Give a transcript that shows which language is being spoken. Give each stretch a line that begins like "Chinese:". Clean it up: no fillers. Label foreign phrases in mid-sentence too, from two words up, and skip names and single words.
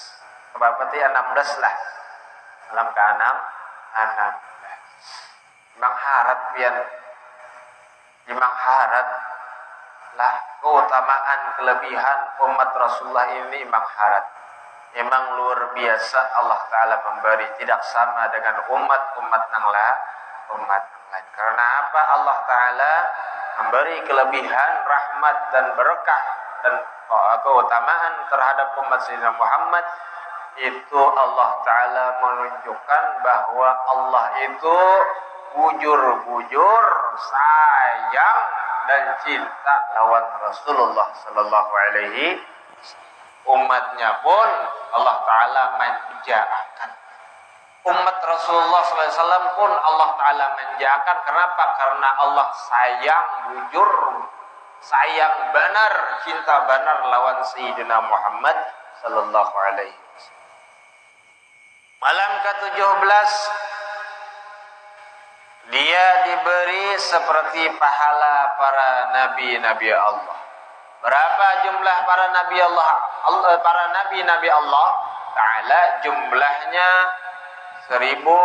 Indonesian: Berarti 16 lah. Malam ke-16.
Banjar: Imang harat pian. Imang harat lah
Indonesian: keutamaan kelebihan umat Rasulullah ini
Banjar: imang harat.
Indonesian: Memang luar biasa Allah Ta'ala memberi, tidak sama dengan umat-umat yang lain. Karena apa? Allah Ta'ala memberi kelebihan, rahmat dan berkah dan keutamaan terhadap umat Sayyidina Muhammad. Itu Allah Ta'ala menunjukkan bahwa Allah itu bujur-bujur sayang dan cinta lawan Rasulullah
Arabic: Sallallahu Alaihi.
Indonesian: Umatnya pun Allah Ta'ala manjakan. Umat Rasulullah SAW pun Allah Ta'ala manjakan. Kenapa? Karena Allah sayang bujur, sayang benar, cinta benar lawan Sayyidina Muhammad
Arabic: Sallallahu Alaihi Wasallam.
Indonesian: Malam ke-17, dia diberi seperti pahala para nabi-nabi Allah. Berapa jumlah para nabi Allah? Para nabi-nabi Allah Ta'ala jumlahnya 1.124.000.